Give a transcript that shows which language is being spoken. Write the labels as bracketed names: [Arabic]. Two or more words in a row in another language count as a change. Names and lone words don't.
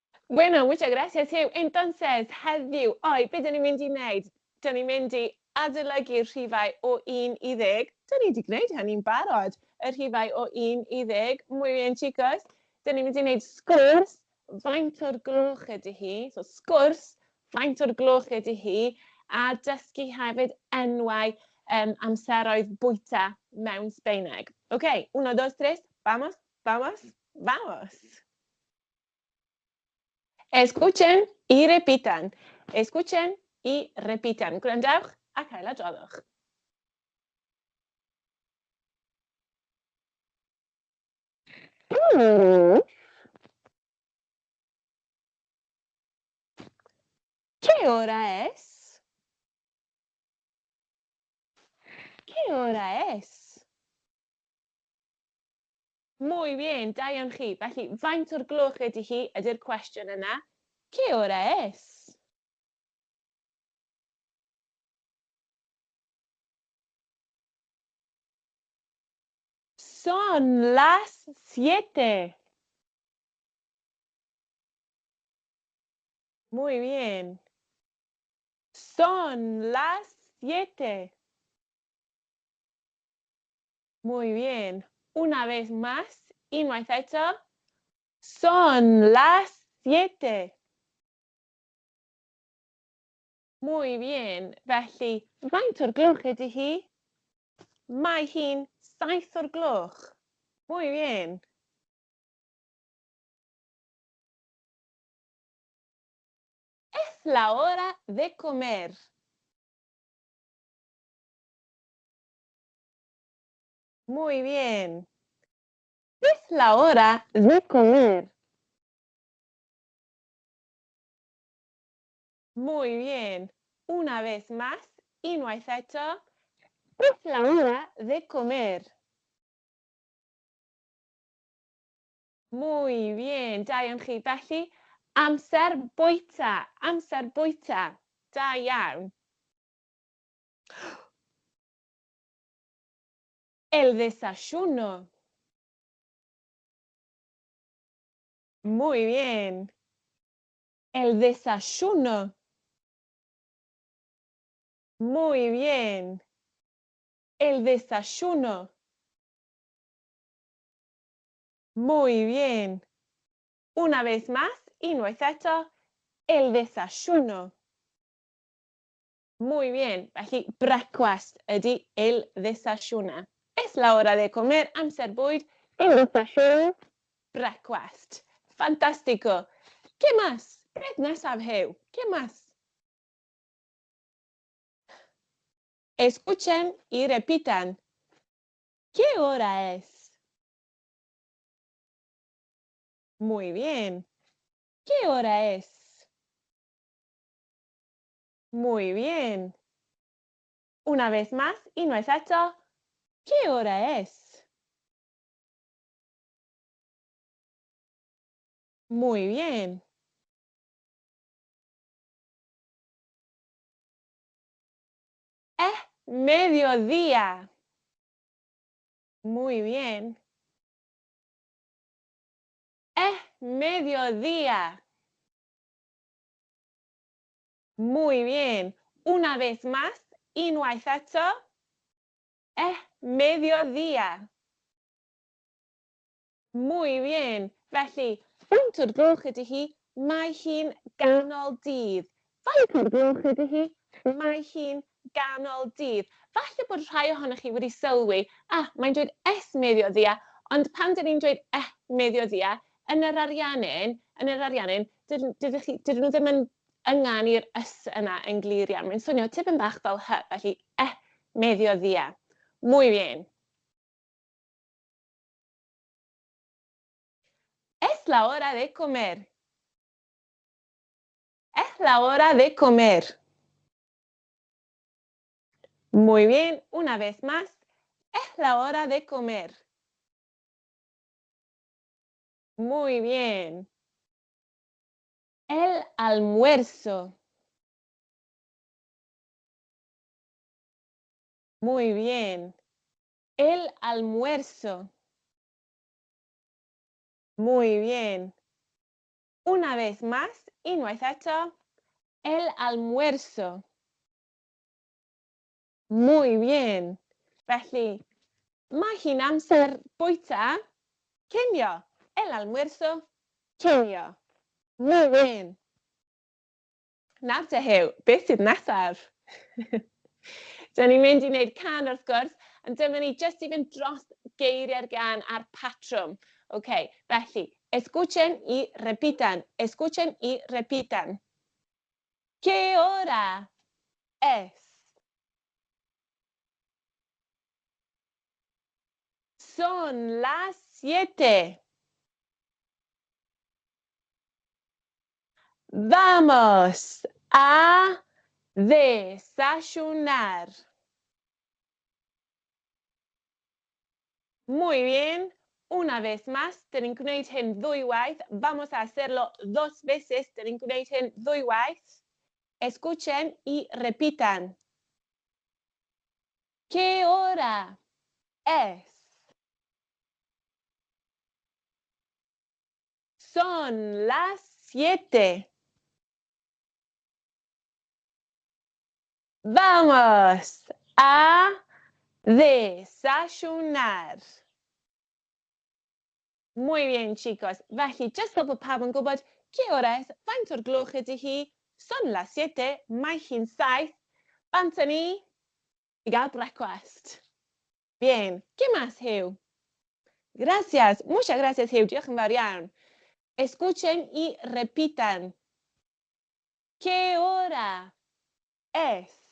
[Spanish] Bueno, muchas gracias, Hugh. Entonces, [Welsh] heddiw, be dyn ni'n mynd i wneud? Dyn ni'n mynd i adolygu'r rhifau o 1 i 10. Dyn ni wedi gwneud hynny'n barod. Y rhifau o 1 i 10. [Spanish] Muy bien, chicos. [Welsh] Dyn ni'n mynd i wneud sgwrs. Faint o'r gloch ydy hi? So, sgwrs. Faint o'r gloch ydy hi? A dysgu hefyd enwau amseroedd bwyta mewn Sbaeneg. [Spanish] OK, 1, 2, 3. Vamos, vamos, vamos. Escuchen y repitan. Escuchen y repitan. [Welsh] Gwrandewch ac ailadroddwch. [Spanish] ¿Qué hora es? ¿Qué hora es? Muy bien, [Welsh] da iawn chi. Felly, faint o'r gloch ydy hi ydy'r cwestiwn yna. [Spanish] ¿Qué hora es? Son las 7. Muy bien. Son las 7. Muy bien. Una vez más, [Welsh] unwaith eto. [Spanish] Son las 7. Muy bien. [Welsh] Felly, faint o'r gloch ydy hi? Mae hi'n 7 o'r gloch. [Spanish] Muy bien. Es la hora de comer. Muy bien. Es la hora de comer. Muy bien. Una vez más, [Welsh] unwaith eto. [Spanish] Es la hora de comer. Muy bien. [Welsh] Da iawn chi. Felly, amser bwyta. Amser bwyta. Da iawn. [Spanish] El desayuno. Muy bien. El desayuno. Muy bien. El desayuno. Muy bien. Una vez más, unwaith eto. El desayuno. Muy bien. [Welsh] Felly, brecwast ydy [Spanish] el desayuno. Es la hora de comer. [Welsh] Amser bwyd. [Spanish] El desayuno. Brecwast. Fantástico. ¿Qué más? [Welsh] Beth nesaf, Huw? [Spanish] ¿Qué más? Escuchen y repitan. ¿Qué hora es? Muy bien. ¿Qué hora es? Muy bien. Una vez más, [Welsh] unwaith eto. [Spanish] ¿Qué hora es? Muy bien. Mediodía. Muy bien. Mediodía. Muy bien. Una vez más, [Welsh] unwaith eto. [Spanish] Mediodía. Muy bien. [Welsh] Felly, faint o'r gloch ydy hi? Mae hi'n ganol dydd. Faint o'r gloch ydy hi? Mae hi'n ganol dydd. Falle bod rhai ohonoch chi wedi sylwi, mae'n dweud medioddia, ond pan dyn ni'n dweud medioddia, yn yr ariannin, dydyn nhw ddim yn ynganu'r ys yna yn glir iawn. Mae'n swnio tipyn bach fel hy, felly medioddia. [Spanish] Muy bien. Es la hora de comer. Es la hora de comer. Muy bien, una vez más. Es la hora de comer. Muy bien. El almuerzo. Muy bien. El almuerzo. Muy bien. Una vez más, [Welsh] unwaith eto, [Spanish] el almuerzo. Muy bien. [Welsh] Felly, mae hi'n amser bwyta. Cinio. [Spanish] El almuerzo. Cinio. Muy bien. [Welsh] Nawr te Huw, beth sydd nesaf? Dyna ni'n mynd i wneud can wrth gwrs, ond dyma ni jyst i fynd dros geiriau'r gan a'r patrwm. Okay, felly, [Spanish] escuchen y repitan. Escuchen y repitan. ¿Qué hora es? Son las 7. Vamos a desayunar. Muy bien. Una vez más, [Welsh] dyn ni'n gwneud hyn ddwywaith. [Spanish] Vamos a hacerlo 2 veces. [Welsh] Dyn ni'n gwneud hyn ddwywaith. [Spanish] Escuchen y repitan. ¿Qué hora es? Son las 7. Vamos a desayunar. Muy bien, chicos. [Welsh] Felly, jyst fel bod pawb yn gwybod, [Spanish] ¿qué hora es? [Welsh] Faint o'r gloch ydy hi? [Spanish] Son las 7, [Welsh] mae hi'n 7. Banta ni i gael brecwast. [Spanish] Bien. ¿Qué más, Huw? Gracias. Muchas gracias, [Welsh] Huw. Diolch yn fawr iawn. [Spanish] Escuchen y repitan. ¿Qué hora es?